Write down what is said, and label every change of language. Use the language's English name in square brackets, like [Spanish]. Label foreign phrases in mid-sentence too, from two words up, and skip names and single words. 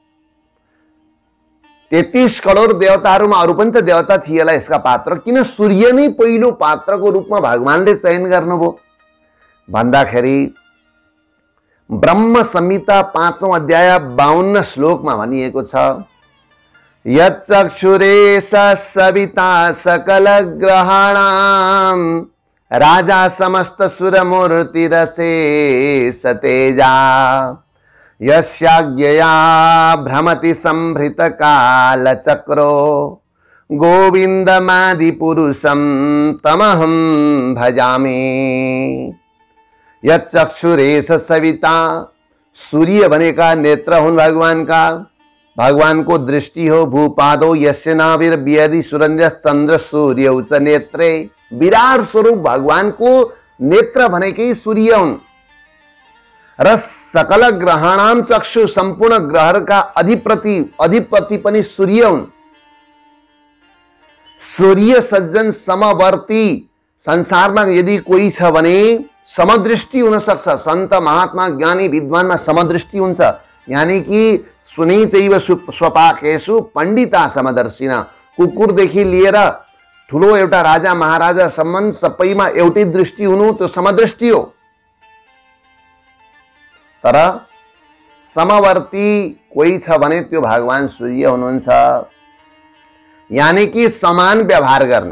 [Nepali] 33 करोड देवताहरूमा अरू पनि त देवता थिए होला यसका पात्र, किन सूर्य नै पहिलो पात्रको रूपमा भगवानले चयन गर्नुभयो भन्दाखेरि ब्रह्म संहिता 5औं अध्याय 52 श्लोकमा भनिएको छ, [Sanskrit] यच्चक्षुरे सविता सकल ग्रहाणाम राजा समस्त सुर मूर्ति रसेश तेजा यस्याज्ञया भ्रमति संभृत काल चक्रो गोविंदमादि पुरुषम तमहम भजामि। यच्चक्षुरेश सविता, [Nepali] सूर्य बनेका नेत्र हुन् भगवान का, भगवान को दृष्टि हो। [Sanskrit] भूपादो यस्य नाभिर्व्यधि सुरंज चंद्र सूर्य उच्च नेत्रे, [Nepali] विराट स्वरूप भगवान को नेत्र भनेकै सूर्य हुन्। र [Sanskrit] सकल ग्रहाणाम चक्षु, [Nepali] संपूर्ण ग्रह का अधिपति पनि सूर्य हुन्। सूर्य सज्जन समवर्ती, संसारमा यदि कोही छ भने समदृष्टि हुन सक्छ। संत महात्मा ज्ञानी विद्वानमा समदृष्टि हुन्छ, [Hindi] यानी कि [Sanskrit] सुनि चैव स्वपाकेषु पण्डिता समदर्शिना। [Nepali] कुकुरदेखि लिएर ठुलो एउटा राजा महाराजा सम्म सबैमा एउटै दृष्टि हुनु त्यो समदृष्टि हो। तर समवर्ती कोही छ भने त्यो भगवान सूर्य हुनुहुन्छ, [Hindi] यानी कि [Nepali] समान व्यवहार गर्ने।